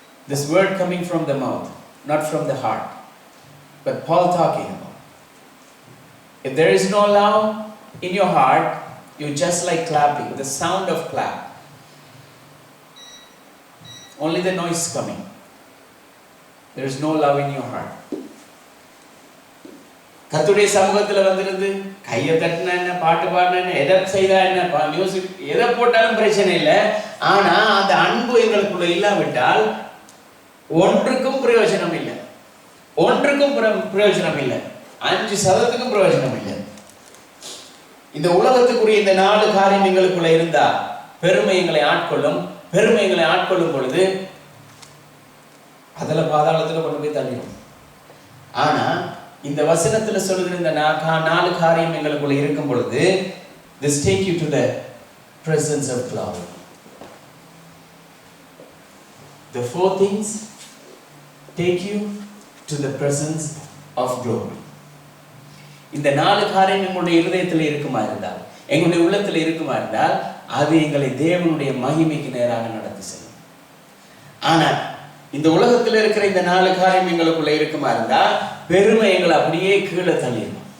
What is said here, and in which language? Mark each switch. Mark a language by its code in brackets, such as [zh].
[en] This word coming from the mouth, not from the heart. But Paul talking about, if there is no love in your heart, you're just like clapping, the sound of clap. Only the noise coming. There is no love in your heart. [ta] கர்த்தருடைய சமூகத்தில் வந்திருந்து கையை தட்டினா என்ன, பாட்டு பாடினா எதை செய்தா என்ன, மியூசிக் எதை போட்டாலும் பிரச்சனை இல்லை. ஆனா அந்த அன்பு எங்களுக்குள்ள இல்லாவிட்டால் ஒன்றுக்கும் பிரயோஜனம் இல்லை, ஒன்றுக்கும் பிரயோஜனம் இல்லை, 5% பிரயோஜனம் இல்லை. இந்த உலகத்துக்குரிய இந்த 4 காரியம் எங்களுக்குள்ள இருந்தா பெருமை எங்களை ஆட்கொள்ளும். பெருமை எங்களை ஆட்கொள்ளும் பொழுது அதுல பாதாளத்துல கொண்டு போய் தள்ளிடும். ஆனா இந்த வசனத்துல சொல்லுகிற இந்த 4 காரியம் எங்களுக்குள்ள இருக்கும் பொழுது, [en] this take you to the presence of glory. The 4 things take you to the presence of glory. [ta] இந்த 4 காரியம் எங்களுடைய இருதயத்தில் இருக்குமா இருந்தால், எங்களுடைய உள்ளத்தில் இருக்குமா இருந்தால், அது எங்களை தேவனுடைய மகிமைக்கு நேராக நடத்தி செல்லும். ஆனா இந்த உலகத்தில் இருக்கிற இந்த 4 காரியம் எங்களுக்குள்ள இருக்குமா இருந்தா பெருமை எங்களை அப்படியே கீழே தள்ளிடும்.